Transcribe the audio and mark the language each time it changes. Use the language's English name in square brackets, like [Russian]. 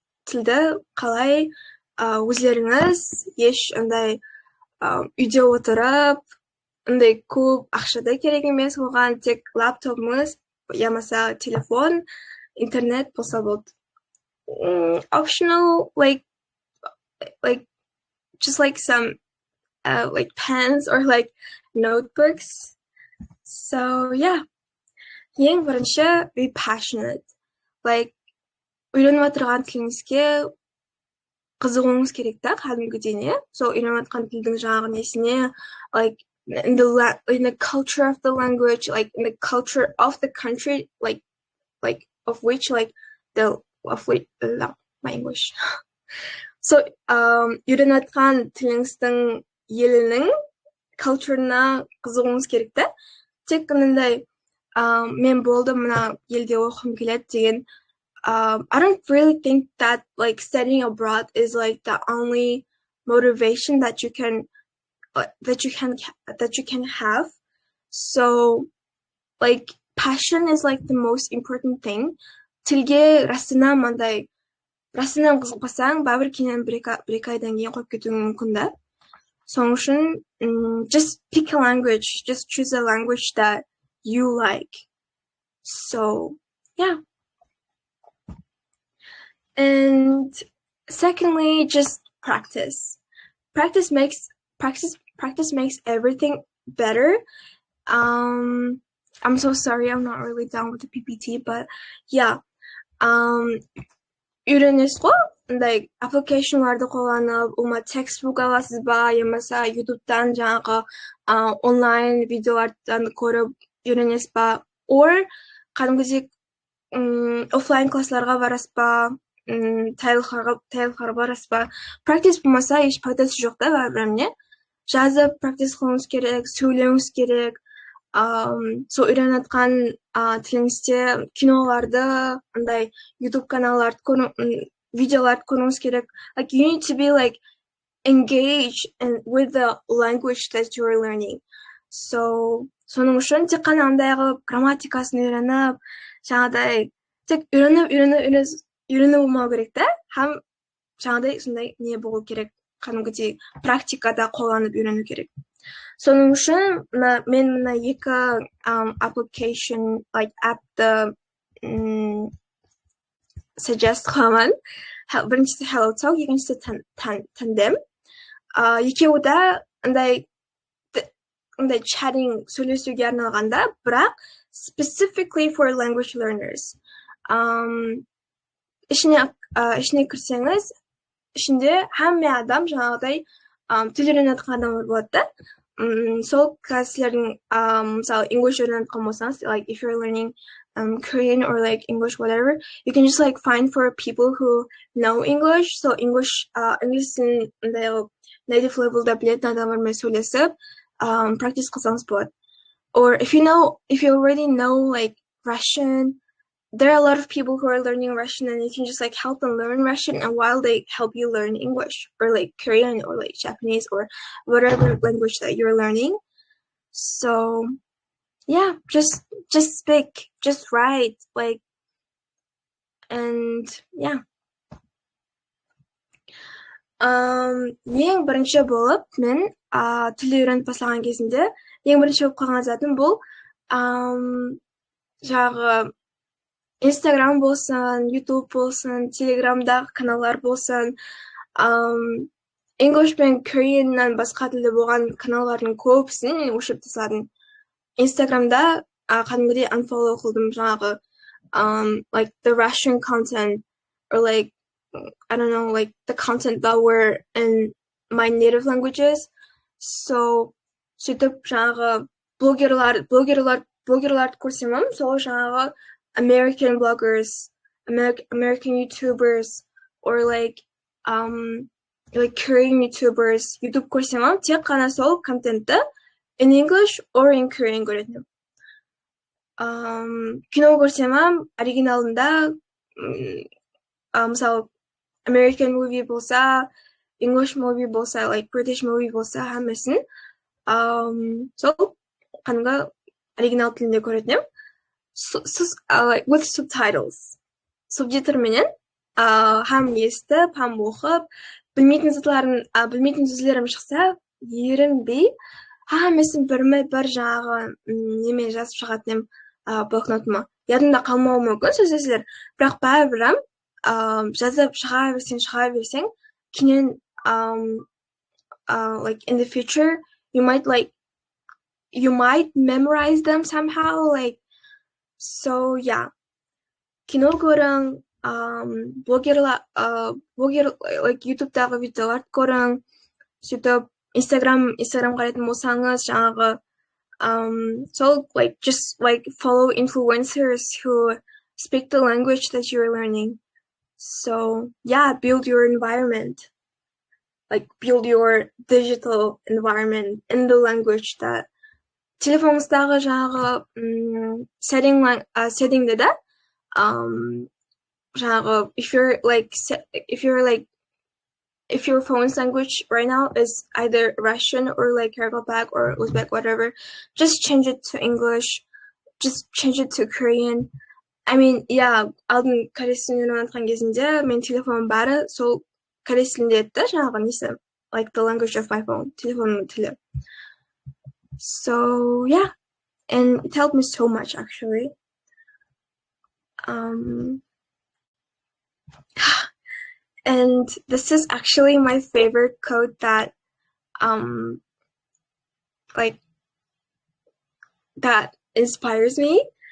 [Kazakh] Тілді қалай өздеріңіз еш андай үйде отырып, андай көп ақшада керек емес, оған тек лаптопыңыз, ямаса телефон, интернет болса болды. [English] Optional, just some pens or notebooks. So yeah, [Kazakh] ең бірінші, [English] be passionate. [Kazakh] Үйреніп отырған тіліңізге қызығуыңыз керек та кәдімгідей не сол үйреніп жатқан тілдің жаңағы несіне [English] like in the culture of the language, like in the culture of the country, like of which like the of which my English. [Kazakh] So үйреніп жатқан тіліңіздің елінің culture'ына қызығуыңыз керек та. Тек қанандай мен болдым мына елде оқығым келеді деген [English] I don't really think that like studying abroad is like the only motivation that you can have. So like passion is like the most important thing. [Kazakh] Тілге расынан қызықпасаң бәрібір кейін бір екі айдан кейін қойып кетуің мүмкін да. Соның үшін [English] just pick a language, just choose a language that you like. So yeah. And secondly, just practice. Practice makes everything better. I'm so sorry, I'm not really done with the PPT, but yeah. [Kazakh] Үйренесіз ғой, like application'ларды қолданып, textbook аласыз ба, болмаса YouTube'дан жаңағы онлайн видеолардан көріп үйренесіз ба, or кәдімгідей офлайн классларға барасыз ба, тайлықтарға барасыз ба. Practice болмаса еш пайдасы жоқ та бәрібір не. Жазып practice қылуыңыз керек, сөйлеуіңіз керек. Сол үйреніп жатқан тіліңізде киноларды, андай YouTube каналдарды, видеоларды көруіңіз керек. [English] Like you need to be like engaged with the language that you are learning. [Kazakh] So соның үшін тек қана андай қылып грамматикасын үйреніп, жаңағыдай тек үйрену болмау керек та, һәм жаңағыдай сондай не болу керек, кәдімгідей практикада қолданып үйрену керек. Соның үшін мен мына екі application like app'ты suggest қыламын. Біріншісі HelloTalk, екіншісі Tandem. Екеуі де андай chatting сөйлесуге арналғанда, бірақ [English] specifically for language learners. [Kazakh] Ішіне кірсеңіз, ішінде әмме адам жаңағыдай тіл үйреніп жатқан адамдар болады да. Сол кісілердің мысалы English үйреніп жатқан болсаңыз, [English] like if you're learning Korean or like English whatever, you can just like find for people who know English. [Kazakh] So English'in native level'da білетін адамдармен сөйлесіп practice қылсаңыз болады. [English] Or if you already know like Russian, there are a lot of people who are learning Russian, and you can just like help them learn Russian, and while they help you learn English or like Korean or like Japanese or whatever language that you're learning. So yeah, just speak, just write, like, and yeah. [Kazakh] Ең бірінші болып мен тіл үйреніп бастаған кезінде ең бірінші болып қалған затым бұл жаңағы Instagram болсын, YouTube болсын, Telegram'дағы каналдар болсын, English пен Korean'нан басқа тілде болған каналдардың көбісін мен өшіріп тастадым. Instagram'да кәдімгідей unfollow қылдым жаңағы [English] like the Russian content or like I don't know, like the content that were in my native languages. [Kazakh] So сөйтіп жаңағы блогерларды көрсем, сол жаңағы [English] American bloggers, American YouTubers, or like Korean YouTubers, [Kazakh] YouTube көрсем, тек қана сол контентті [English] in English or in Korean [Kazakh] көретінім. Кино көрсем, оригиналында мысалы American movie болса, English movie болса, like British movie болса, әмесін сол қанға оригинал тілінде көретінім. [English] Like with subtitles. [Kazakh] Субтитрменен һәм естіп, һәм оқып, білмейтін сөздерім шықса, ерінбей, әмесін бір жаңағы немен жазып шығатыным блокнотыма. Ядымда қалмауы мүмкін сөздер, бірақ бәрібір жазып шыға берсең, кейін [English] like in the future you might memorize them somehow, [Kazakh] like. [English] So yeah, [Kazakh] кино көрің, [English] блогер like [Kazakh] YouTube'дағы видеоларды көрің, сөйтіп Instagram қарайтын болсаңыз жаңағы [English] so like just like follow influencers who speak the language that you're learning. So yeah, build your environment, like build your digital environment in the language that [Kazakh] телефоныңыздағы жаңағы setting'де да жаңағы [English] if your phone's language right now is either Russian or like Kyrgyzstan or Uzbek, whatever, just change it to English, just change it to Korean. I mean, yeah, [Kazakh] алдын корей тілін үйреніватқан кезінде менің телефоным бәрі сол корей тілінде еді да, жаңағы несі, [English] like the language of my phone, [Kazakh] телефонның тілі. [English] So yeah, and it helped me so much actually. And this is actually my favorite quote that like that inspires me.